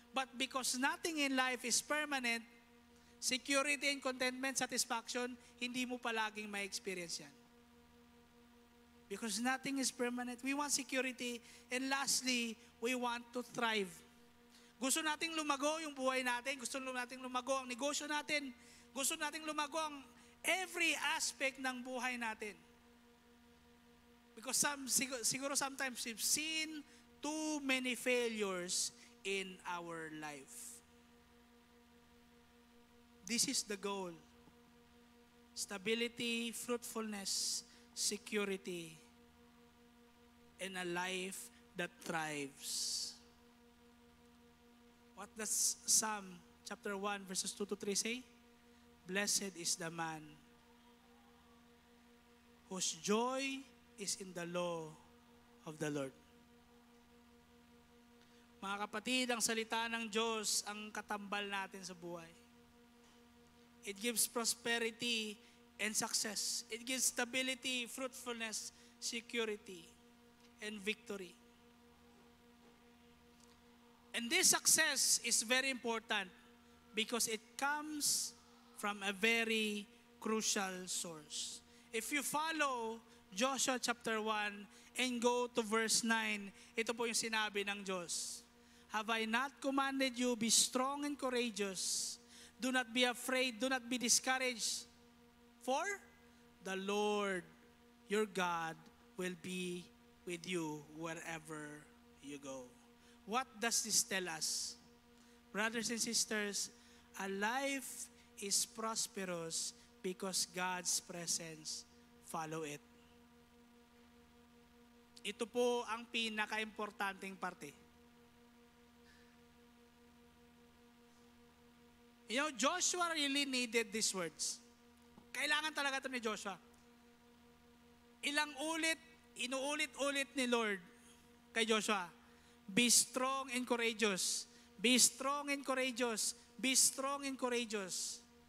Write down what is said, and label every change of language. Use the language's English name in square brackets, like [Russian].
[English] But because nothing in life is permanent, security and contentment, satisfaction, [Filipino] hindi mo palaging ma-experience yan. [English] Because nothing is permanent. We want security. And lastly, we want to thrive. [Filipino] Gusto nating lumago yung buhay natin. Gusto nating lumago ang negosyo natin. Gusto nating lumago ang [English] every aspect [Filipino] ng buhay natin. [English] Because siguro sometimes we've seen too many failures in our life. This is the goal. stability, fruitfulness, security, and a life that thrives. What does Psalm chapter 1 verses 2 to 3 say? Blessed is the man whose joy is in the law of the Lord. [Filipino] Mga kapatid, ang salita ng Diyos ang katambal natin sa buhay. [English] It gives prosperity and success. It gives stability, fruitfulness, security, and victory. And this success is very important because it comes from a very crucial source. If you follow Joshua chapter 1 and go to verse 9, [Filipino] ito po yung sinabi ng Diyos. [English] Have I not commanded you, be strong and courageous? Do not be afraid, do not be discouraged. For the Lord your God will be with you wherever you go. What does this tell us? Brothers and sisters, a life is prosperous because God's presence follow it. [Filipino] Ito po ang pinaka-importanting parte. [English] You know, Joshua really needed these words. [Filipino] Kailangan talaga ito ni Joshua. Inuulit-ulit ni Lord kay Joshua, [English] be strong and courageous. Be strong and courageous. Be strong and courageous.